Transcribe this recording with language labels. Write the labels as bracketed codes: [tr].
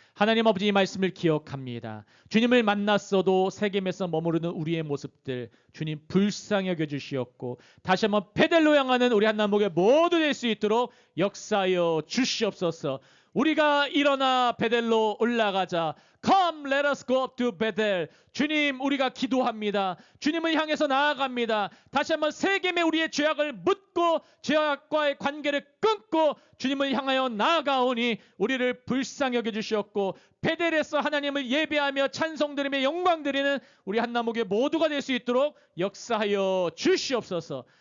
[ko] 하나님 아버지 이 말씀을 기억합니다. 주님을 만났어도 세겜에서 머무르는 우리의 모습들 주님 불쌍히 여겨주시옵고 다시 한번 베델로 향하는 우리 한나무교회 모두 될 수 있도록 역사하여 주시옵소서. 우리가 일어나 베델로 올라가자. [en] Come, let us go up to Bethel. [ko] 주님, 우리가 기도합니다. 주님을 향해서 나아갑니다. 다시 한번 세겜의 우리의 죄악을 묻고 죄악과의 관계를 끊고 주님을 향하여 나아가오니 우리를 불쌍히 여겨주시옵고 베델에서 하나님을 예배하며 찬송드리며 영광드리는 우리 한나무교회 모두가 될 수 있도록 역사하여 주시옵소서.